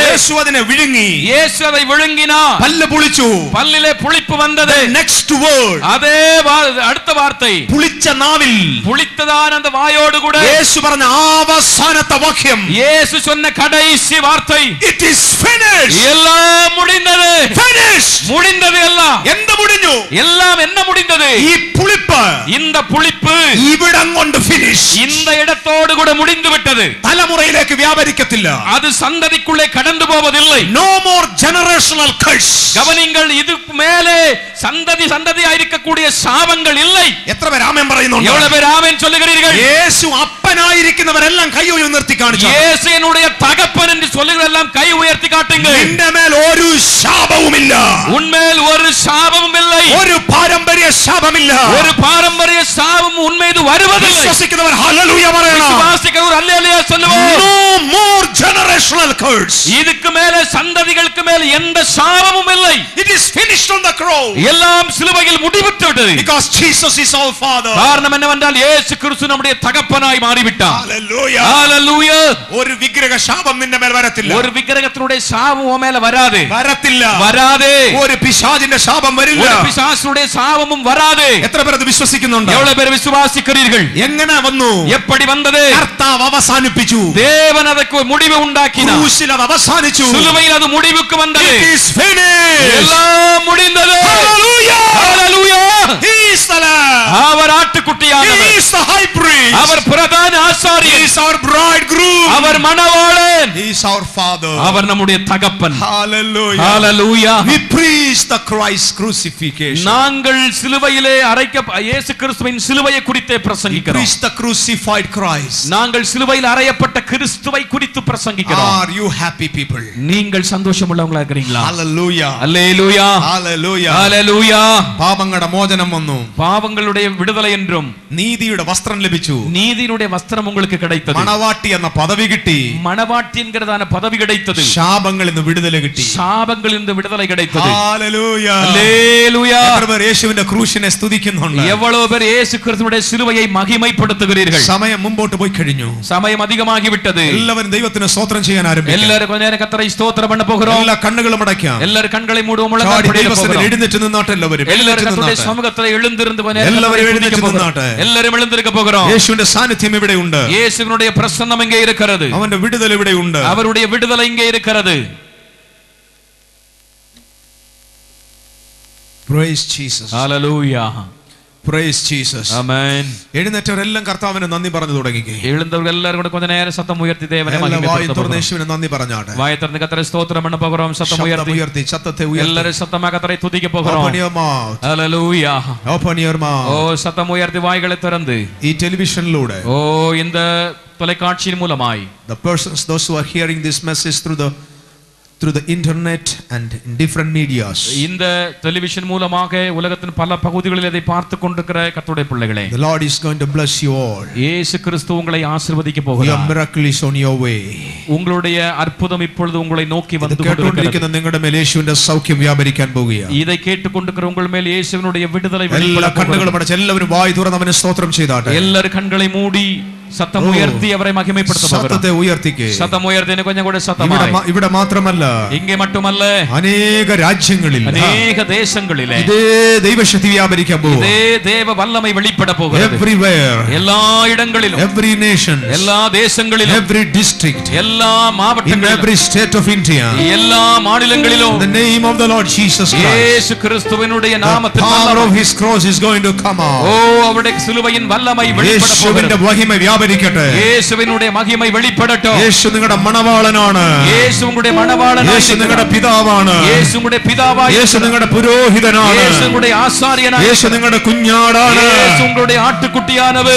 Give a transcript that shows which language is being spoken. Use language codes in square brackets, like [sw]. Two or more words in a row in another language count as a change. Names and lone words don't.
[ml] യേശു അതിനെ വിഴുങ്ങി. [ta] இயேசு அதை விழுங்கினார். [ml] പല്ല് പുളിച്ചു. [ta] பல்லிலே புளிப்பு வந்தது. [en] next word, [ta] அதே அடுத்த வார்த்தை, [ml] പുളിച്ച നാവിൽ [ta] புளித்ததான அந்த வாயோடு கூட [ml] യേശു പറഞ്ഞ അവസാനത്തെ വാക്യം, [ta] இயேசு சொன்ன கடைசி வார்த்தை, [en] it is finished. [ta] எல்லாம் முடிந்தது. [en] Finished. [ta] முடிந்தது எல்லாம். [ml] എന്ത് മുടിഞ്ഞു? [ta] எல்லாம் என்ன முடிந்தது? [ml] ഈ പുളിപ്പ്, [ta] இந்த புளிப்பு [ml] ഇവിടം കൊണ്ട് ഫിനിഷ്. [ta] இந்த இடத்தோடு கூட முடிந்து விட்டது. [ml] തലമുറയിലേക്ക് വ്യാപരിക്കത്തില്ല. [ta] அது சந்ததிக்குள்ளே கடந்து போவதில்லை. [en] No more generational curse. [ta] கவனிங்கள், இதுக்கு மேலே சந்ததியா இருக்கக்கூடிய சாபங்கள் இல்லை. [ml] എത്ര പേർ ആമേൻ പറയുന്നുണ്ട്? [ta] எவ்வளவு பேர் ஆமென் சொல்லுகிறீர்கள்? [ml] യേശു അപ്പനായിരിക്കുന്നവരെല്ലാം കൈ ഉയർത്തി കാണിച്ചു. [ta] இயேசு என்னுடைய தகப்பன் என்று சொல்லுகிறவரெல்லாம் கை உயர்த்தி காட்டுங்கள். [ml] നിന്റെ മേൽ ഒരു ശാപവുമില്ല. [ta] உன்மேல் ஒரு சாபமும் இல்லை. [ml] ഒരു പാരമ്പര്യ ശാപമില്ല. [ta] ஒரு பாரம்பரிய சாபம் உன்மீது வருவதில்லை. [ml] വിശ്വസിക്കുന്നവർ ഹല്ലേലൂയ പറയണം. [ta] விசுவாசிக்கிறவர் அல்லேலூயா சொல்லுவோம். [en] No more generational curse. [ta] இதுக்கு மேலே சந்ததிகளுக்கு மேல் எந்த சாபமும் இல்லை. [en] It is finished on the cross. [ta] எல்லாம் சிலுவையில் முடிவுற்று விட்டது. [en] Because Jesus is our Father. [ta] காரணம் என்னவென்றால் இயேசு கிறிஸ்து நம்முடைய தகப்பனாய் மாறிவிட்டார். [en] Hallelujah. [ta] ஹalleluya. [ml] ഒരു വിഗ്രഹ ശാപം നിന്റെ മേൽ വരത്തില്ല. [ta] ஒரு விக்கிரகத்தினுடைய சாபம் உன் மேல வராது. [ml] വരത്തില്ല. [ta] வராது. [ml] ഒരു പിശാചിന്റെ ശാപം വരില്ല. [ta] ஒரு பிசாசுடைய சாபமும் வராது. [ml] എത്ര പേർ അത് വിശ്വസിക്കുന്നുണ്ട്? [ta] எவ்வளவு பேர் விசுவாசிக்கிறீர்கள்? [ml] എങ്ങനെ വന്നു? [ta] எப்படி வந்தது? [ml] കർത്താവ് അവസാനിപ്പിച്ചു. [ta] தேவன் அதற்கு முடிவு உண்டாக்கினார். [ml] ക്രൂശിൽ അത് അവസാനിച്ചു. [ta] சிலுவையில் அது முடிவுக்கு வந்தது. [en] It is finished. [ta] எல்லாம் முடிந்தது. [en] Hallelujah. [ta] ஹalleluya. [en] He is the Lamb. [ta] அவர் ஆட்டுக்குட்டியானவர். [en] He is the high priest. [ta] அவர் பிரதான [en] He [ta] ஆசாரியர். [en] is our bridegroom. [ta] அவர் மணவாளன். [en] He is our Father. [ta] அவர் நம்முடைய தகப்பன். [en] Hallelujah. [ta] ஹalleluya. [en] We preach the Christ crucifixion. [ta] நாங்கள் சிலுவையிலே இயேசு கிறிஸ்துவின் சிலுவையை குறித்தே [en] We [ta] பிரசங்கிக்கிறோம். [en] preach the crucified Christ. [ta] நாங்கள் சிலுவையில் அறையப்பட்ட கிறிஸ்துவை குறித்து பிரசங்கிக்கிறோம். [en] Are you happy people? [ta] நீங்கள் சந்தோஷம் உள்ளவங்களா இருக்கிறீங்களா? [en] Hallelujah. [ta] அல்லேலூயா. [en] Hallelujah. [ta] அல்லேலூயா. [ml] പാപങ്ങളുടെ മോചനം വന്നു. [ta] பாவங்களுடைய விடுதலை என்றும் [ml] നീതിയുടെ വസ്ത്രം ലഭിച്ചു. [ta] நீதியினுடைய வஸ்திரம் உங்களுக்கு கிடைத்தது. [ml] മണവാട്ടി എന്ന പദവി കിട്ടി. [ta] மணவாட்டி என்கிறதான பதவி கிடைத்தது. [ml] ശാപങ്ങളിൽ നിന്ന് വിടുതല കിട്ടി. [ta] சாபங்களில் இருந்து விடுதலை கிடைத்தது. [en] Hallelujah. [ta] அல்லேலூயா. [ml] എത്ര പേർ യേശുവിന്റെ ക്രൂശിനെ സ്തുതിക്കുന്നുണ്ട്? [ta] எவ்வளவு பேர் இயேசு கிறிஸ்துவினுடைய சிலுவையை மகிமைப்படுத்துகிறீர்கள்? [ml] സമയം മുമ്പോട്ട് പോയി കഴിഞ്ഞു. [ta] சமயம் அதிகமாகி விட்டது. [ml] എല്ലാവരും ദൈവത്തിന് സ്തോത്രം ചെയ്യാൻ ആരംഭിക്കും. [ta] எல்லாரும் கொஞ்ச நேரம் கர்த்தரை ஸ்தோத்திரம் பண்ண போகிறோம். [ml] എല്ലാ കണ്ണുകളും അടയ്ക്കാം. [ta] எல்லாரும் கண்களை மூடுவோம். [ml] ദൈവസന്നിധിയിൽ എഴുന്നേറ്റ് നിന്നാട്ടെ. എല്ലാവരും [ta] எல்லாரும் கர்த்தருடைய சமூகத்தில் எழுந்திருந்து கொஞ்ச நேரம் [ml] എല്ലാവരും എഴുന്നേറ്റ് നിന്നാട്ടെ. [ta] எல்லாரும் எழுந்திருக்க போகிறோம். [ml] യേശുവിന്റെ സാന്നിധ്യം ഇവിടെ ഉണ്ട്. [ta] இயேசுவினுடைய பிரசன்னம் இங்கே இருக்கிறது. [ml] അവന്റെ വിടുതൽ ഇവിടെ ഉണ്ട്. [ta] அவருடைய விடுதலை இங்கே இருக்கிறது. [en] Praise Jesus. Hallelujah. Praise Jesus. Amen. [ml] എഴുന്നേറ്റവരെല്ലാം കർത്താവിന് നന്ദി പറഞ്ഞു തുടങ്ങിക്കേ. [ta] எழுந்தவர்கள் எல்லாரும் கூட கொஞ்ச நேரம் சத்தம் உயர்த்தி தேவனை [ml] വായി തുറന്ന് [ta] மகிமைப்படுத்துவோம். [ml] യേശുവിന് നന്ദി പറഞ്ഞാട്ടെ. [ta] வாயை திறந்து கர்த்தரை ஸ்தோத்திரம் பண்ண போகிறோம். சத்தம் உயர்த்தி [ml] ഉയർത്തി ശബ്ദത്തെ ഉയർത്തി. [ta] எல்லாரும் சத்தமா கர்த்தரை துதிக்க போகிறோம். [en] Open your mouth. Hallelujah. Open your mouth. [ta] ஓ சத்தம் உயர்த்தி வாய்களை திறந்து [ml] ഈ ടെലിവിഷനിലൂടെ [ta] ஓ இந்த தொலைக்காட்சியின் மூலமாய் [en] the persons, those who are hearing this message through the internet and in different medias, [ta] இந்த டெலிவிஷன் மூலமாக உலகத்தின் பல பகுதிகளில் இதை பார்த்து கொண்டிருக்கிற கர்த்தருடைய பிள்ளைகளே, [en] the Lord is going to bless you all. [ta] இயேசு கிறிஸ்து உங்களை ஆசீர்வதிக்க [en] Your [ta] போகிறார். [en] miracle is on your way. [ta] உங்களுடைய அற்புதம் இப்பொழுது உங்களை நோக்கி வந்து [ml] ഇത് [ta] கொண்டிருக்கிறது. [ml] കേട്ടുകൊണ്ടിരിക്കുന്ന നിങ്ങളുടെ മേൽ യേശുവിന്റെ സൗഖ്യം വ്യാപരിക്കാൻ പോവുകയാണ്. [ta] இதை கேட்டுக்கொண்டிருக்கிற உங்கள் மேல் இயேசுவினுடைய விடுதலை [ml] എല്ലാ [ta] வெளிப்பட [ml] കണ്ണുകളും അടച്ച് എല്ലാവരും വായി തുറന്ന് അവനെ സ്തോത്രം ചെയ്താട്ടെ. [ta] எல்லாரும் கண்களை மூடி சத்தம் உயர்த்தி அவரை மகிமைப்படுத்த போகிறோம். [ml] ശബ്ദത്തെ ഉയർത്തിക്കേ. [ta] சத்தம் உயர்த்தி கொஞ்சம் கூட சத்தமாய். [ml] ഇവിടെ മാത്രമല്ല, [ta] இங்கே மட்டுமல்ல, [ml] അനേക രാജ്യങ്ങളിൽ [ta] அநேக தேசங்களிலே [ml] ഇതേ ദൈവശക്തി വ്യാപരിക്കാൻ പോകും. [ta] இதே தேவ வல்லமை வெளிப்பட போகிறது. [en] Everywhere, [ta] எல்லா இடங்களிலும், [en] every nation, [ta] எல்லா தேசங்களிலும், [en] every district, [ta] எல்லா [en] in [ta] மாவட்டங்களிலும், [en] every state of India, [ta] எல்லா மாநிலங்களிலும் [en] in the name of the Lord Jesus Christ, [ta] இயேசு கிறிஸ்துவினுடைய [en] the [ta] நாமத்தில் [en] power of [ta] வல்லமை, [en] his cross is going to come [ta] ஓ [en] out. [ta] அவருடைய சிலுவையின் வல்லமை வெளிப்பட [ml] യേശുവിന്റെ [ta] போகிறது. [ml] മഹിമ വ്യാപരിക്കട്ടെ. [ta] இயேசுவினுடைய மகிமை வெளிப்படட்டும். [ml] യേശു നിങ്ങളുടെ മണവാളനാണ്. [ta] இயேசு உங்களுடைய மணவாளனாய் [ml] യേശു നിങ്ങളുടെ [ta] இருக்கிறார். [ml] പിതാവാണ്. [ta] இயேசு உங்களுடைய பிதாவாய் [ml] യേശു [ta] இருக்கிறார். [ml] നിങ്ങളുടെ പുരോഹിതനാണ്. [ta] இயேசு உங்களுடைய ஆசாரியனாய் [ml] യേശു നിങ്ങളുടെ കുഞ്ഞാടാണ്. [ta] இயேசு உங்களுடைய ஆட்டுக்குட்டியானவர்.